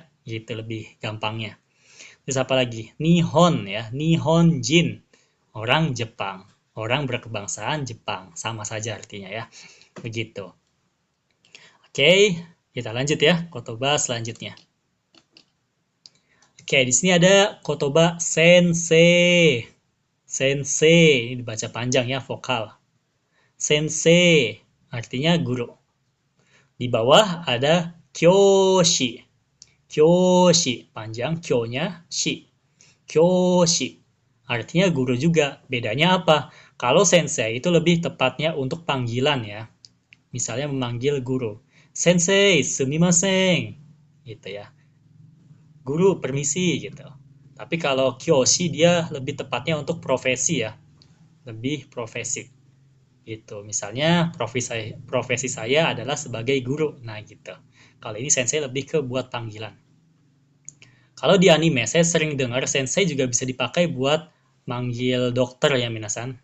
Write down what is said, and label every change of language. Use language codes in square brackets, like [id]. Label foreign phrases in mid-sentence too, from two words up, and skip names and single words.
[id] Gitu lebih gampangnya. Terus apa lagi? [ja] 日本 や、日本 人. [id] Orang Jepang. Orang berkebangsaan Jepang. Sama saja artinya ya. Begitu. Oke, kita lanjut ya. Kotoba selanjutnya. Oke, di sini ada kotoba sensei. Sensei, ini dibaca panjang ya, vokal. Sensei, artinya guru. Di bawah ada kyoshi. Kyoshi, panjang, kyo-nya shi. Kyoshi, artinya guru juga. Bedanya apa? Kalau sensei itu lebih tepatnya untuk panggilan ya. Misalnya memanggil guru. [ja] 先生、すみません. [id] Gitu ya. Guru, permisi gitu. Tapi kalau kyoshi dia lebih tepatnya untuk profesi ya. Lebih profesi. Gitu. Misalnya profesi saya adalah sebagai guru. Nah gitu. Kalau ini sensei lebih ke buat panggilan. Kalau di anime saya sering dengar sensei juga bisa dipakai buat manggil dokter ya minasan.